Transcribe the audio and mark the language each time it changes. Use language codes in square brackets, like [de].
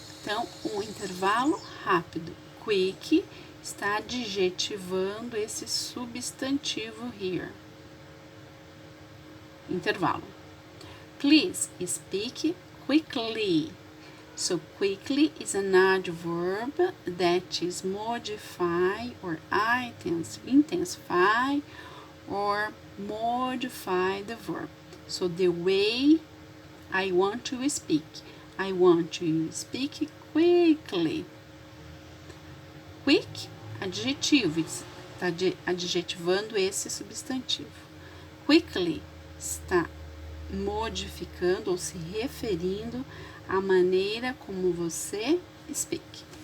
[pt] Então, intervalo rápido. Quick está adjetivando esse substantivo here. [en] Intervalo. Please speak quickly. So quickly is an adverb that is modify or intensify or modify the verb. So the way I want to speak. I want to speak quickly. [pt] Quick, adjetivo, está adjetivando esse substantivo. Quickly está modificando ou se referindo à maneira como você speak.